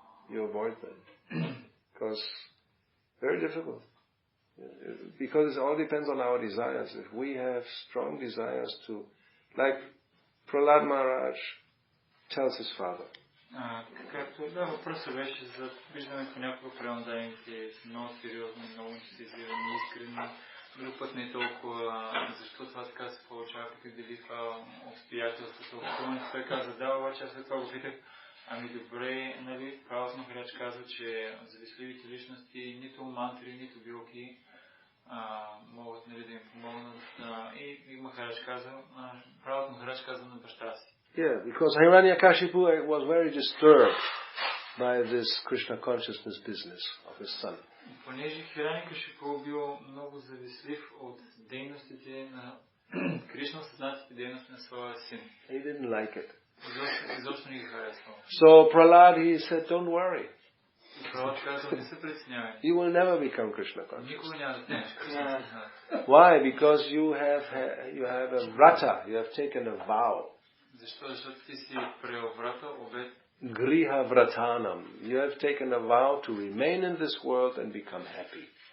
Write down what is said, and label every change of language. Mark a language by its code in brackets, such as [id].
[en] You avoid them because very difficult. Because it all depends on our desires. If we have strong desires to, like Prahlad Maharaj tells his father. [bg] Както въпросът беше за виждаме понякога преданните много сериозни, много интензивни, искрени. Друг път не е толкова, защо това така се получава, като дали това обстоятелството. Той каза, да, обаче аз след това го питах, ами добре, нали, Прабхупада Махарадж казва, че завистливите личности, нито мантри, нито билки могат, нали, да им помогнат. И Махарадж каза, Прабхупада Махарадж каза на баща си. [en] Yeah, because Hiranyakashipu was very disturbed by this Krishna consciousness business of his son. [bg] Понеже Хиранякашипу бил много завистлив от дейностите на Кришна, съзнатите дейности на своя син. [en] He didn't like it. [bg] Изобщо не ги харесвал. [en] So Prahlad, he said, don't worry. [bg] Пралад казал, не се притеснявай. [en] You will never become Krishna conscious. [bg] Никога няма да станеш Кришна съзнат. [en] Why? Because you have a vrata. You have taken a vow. [bg] Защо? Защото ти си приел врата, обет. [sa] Griha vratanam. [en] You have taken a vow to remain in this world and become happy.